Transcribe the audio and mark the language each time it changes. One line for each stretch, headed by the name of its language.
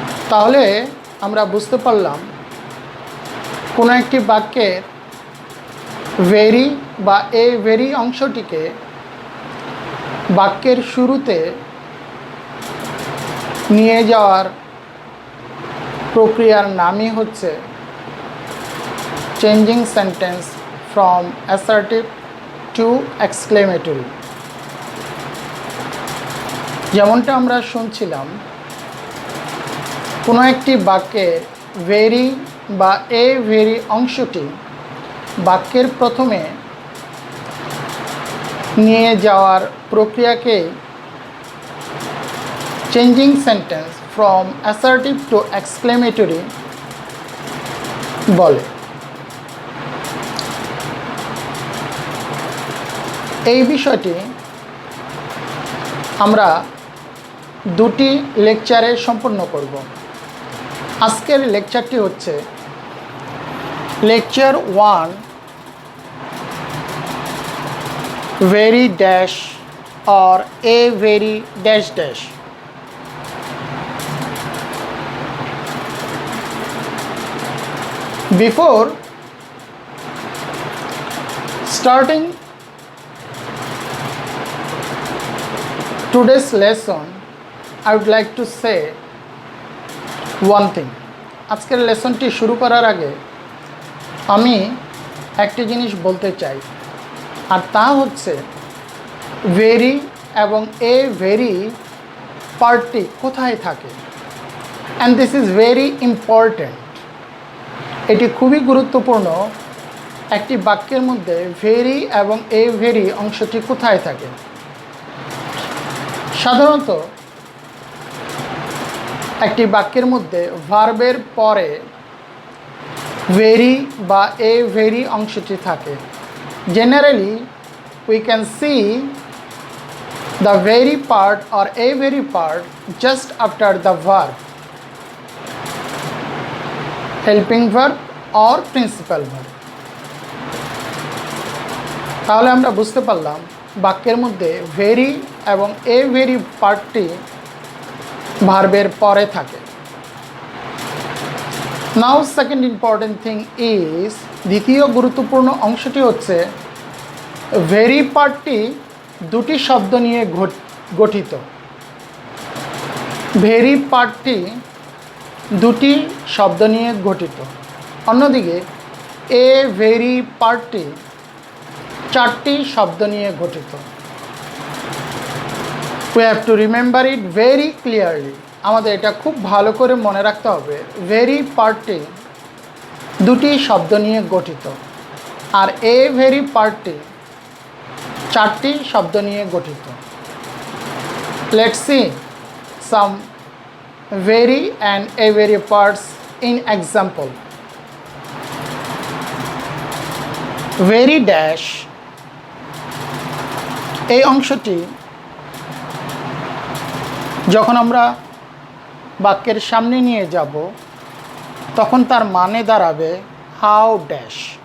Bangla: তাহলে আমরা বুঝতে পারলাম কোনো একটি বাক্যের ভেরি বা এ ভেরি অংশটিকে বাক্যের শুরুতে নিয়ে যাওয়ার প্রক্রিয়ার নামই হচ্ছে changing sentence
English: from assertive to exclamatory.
Bangla: যেমনটা আমরা শুনছিলাম, কোনো একটি বাক্যে ভেরি বা এ ভেরি অংশটি বাক্যের প্রথমে নিয়ে যাওয়ার প্রক্রিয়াকে
English: changing sentence from assertive to exclamatory
Bangla: বলে। এই বিষয়টি আমরা দুটি লেকচারে সম্পূর্ণ করব। আজকের লেকচারটি হচ্ছে lecture 1,
English: very dash or a very dash dash. Before starting today's lesson, I would like to say one thing.
Bangla: আজকের লেসনটি শুরু করার আগে আমি একটি জিনিস বলতে চাই, আর তা হচ্ছে ভেরি এবং এ ভেরি পার্টটি কোথায় থাকে।
English: And this is very important.
Bangla: এটি খুবই গুরুত্বপূর্ণ, একটি বাক্যের মধ্যে ভেরি এবং এ ভেরি অংশটি কোথায় থাকে। সাধারণত একটি বাক্যের মধ্যে ভার্বের পরে ভেরি বা এ ভেরি অংশটি থাকে।
English: Generally, we can see the very part or a very part just after the verb, helping verb or principal verb.
Bangla: তাহলে আমরা বুঝতে পারলাম বাক্যের মধ্যে ভেরি এবং এ ভেরি পার্টটি ভার্বের পরে থাকে।
English: now second important thing is,
Bangla: দ্বিতীয় গুরুত্বপূর্ণ অংশটি হচ্ছে ভেরি পার্টটি দুটি শব্দ নিয়ে গঠিত। ভেরি পার্টটি দুটি শব্দ নিয়ে গঠিত। অন্যদিকে এ ভেরি পার্টটি চারটি শব্দ নিয়ে গঠিত।
English: We have to remember it very clearly.
Bangla: আমাদের এটা খুব ভালো করে মনে রাখতে হবে, ভেরি পার্টটি দুটি শব্দ নিয়ে গঠিত, আর এ ভেরি পার্টটি চারটি শব্দ নিয়ে গঠিত।
English: Let's see some very and a very parts in example.
Bangla: Very dash, এই অংশটি যখন আমরা বাক্যের সামনে নিয়ে যাব তখন তার মানে দাঁড়াবে হাউ ড্যাশ।